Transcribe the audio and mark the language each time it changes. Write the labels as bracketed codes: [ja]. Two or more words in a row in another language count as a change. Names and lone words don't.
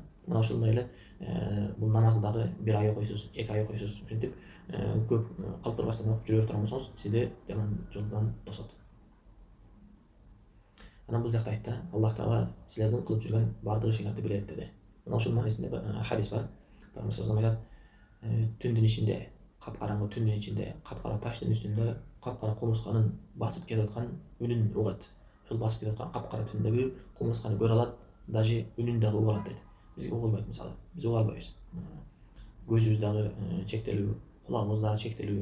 [ky] Мына ошондой эле бул намазды дагы бир ай окуйсуз, 2 ай окуйсуз. Ушинтип көп калтырбастан окуп жүрө турган болсоңуз, сизди жаман жолдон тосот. Анан бул жакта айтты, Аллах Таала силердин кылып жүргөн бардык ишиңерди билет деди. Мына ушул маанисинде хадис бар. Пайгамбар [ar] صلى الله عليه وسلم [ky] түндүн ичинде, капкараңгы түндүн ичинде, капкара таштын үстүндө капкара кумурсканын басып келип аткан үнүн угат. Ошол басып келип аткан капкара түндөгү кумурсканы көрө алат, даже үнүн дагы уга алат дейт. Бизге угулбайт мисалы. Биз уга албайбыз. Көзүбүз дагы чектелүү, кулагыбыз дагы чектелүү.